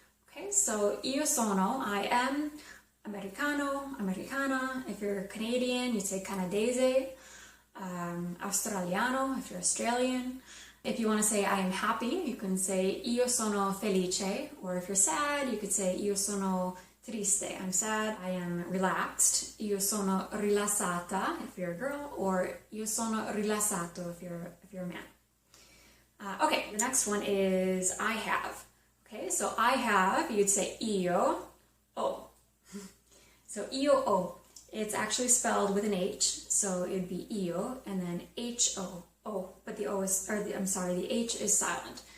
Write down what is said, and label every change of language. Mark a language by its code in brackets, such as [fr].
[en] Okay, so [it] io sono, [en] I am, [it] americano, americana. [en] If you're Canadian, you'd say canadese, australiano if you're Australian. If you want to say I am happy, you can say [it] io sono felice, [en] or if you're sad, you could say [it] io sono triste, [en] I'm sad. I am relaxed, [it] io sono rilassata [en] if you're a girl, or [it] io sono rilassato [en] if you're a man. Okay, the next one is I have. Okay, so I have, you'd say [it] io ho. [en] So [it] io ho, [en] it's actually spelled with an H, so it'd be io and then H-O, oh, but the O is, the H is silent.